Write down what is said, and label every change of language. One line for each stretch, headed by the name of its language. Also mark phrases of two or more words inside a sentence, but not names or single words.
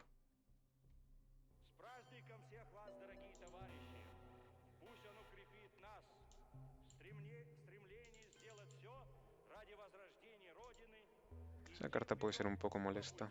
Russian: С праздником всех вас, дорогие товарищи! Пусть он укрепит нас в стремлении сделать все ради возрождения Родины и
Spanish: Esa carta puede ser un poco
Russian: по
Spanish: molesta.